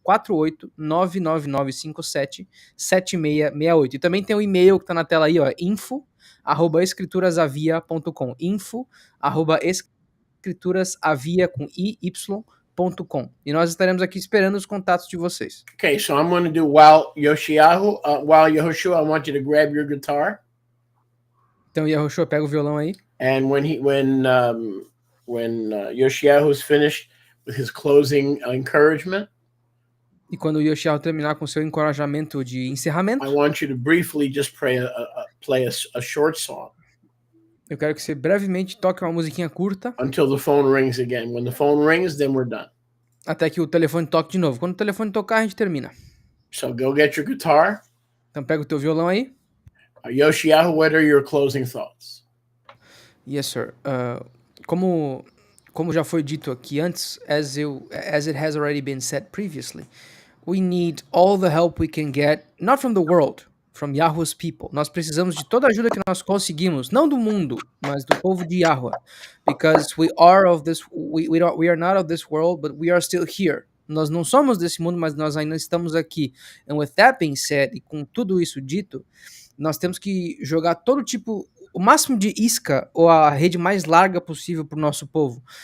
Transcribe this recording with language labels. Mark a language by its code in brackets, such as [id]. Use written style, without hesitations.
[pt] 48 99957 7668. E também tem o e-mail que tá na tela aí, ó, info@escriturasavia.com. info@escriturasavia com y.com. E nós estaremos aqui esperando os contatos de vocês. [en] Okay, so I'm going to do while Yehoshua, I want you to grab your guitar. [pt] Então Yehoshua pega o violão aí. [en] And when Yoshiyahu is finished with his closing encouragement, [pt] e quando o Yoshiyahu terminar com seu encorajamento de encerramento, [en] I want you to briefly just play a short song. [pt] Eu quero que você brevemente toque uma musiquinha curta. [en] Until the phone rings again. When the phone rings, then we're done. [pt] Até que o telefone toque de novo. Quando o telefone tocar, a gente termina. [en] So go get your guitar. [pt] Então pega o teu violão aí. [en] Yoshiyahu, what are your closing thoughts? Yes, sir. [pt] Como já foi dito aqui antes, [en] as it has already been said previously, we need all the help we can get, not from the world, from Yahweh's people. [pt] Nós precisamos de toda a ajuda que nós conseguimos, não do mundo, mas do povo de Yahweh, [en] because we are not of this world, but we are still here. [pt] Nós não somos desse mundo, mas nós ainda estamos aqui. [en] And with that being said, [pt] e com tudo isso dito, nós temos que jogar todo tipo, o máximo de isca ou a rede mais larga possível para o nosso povo.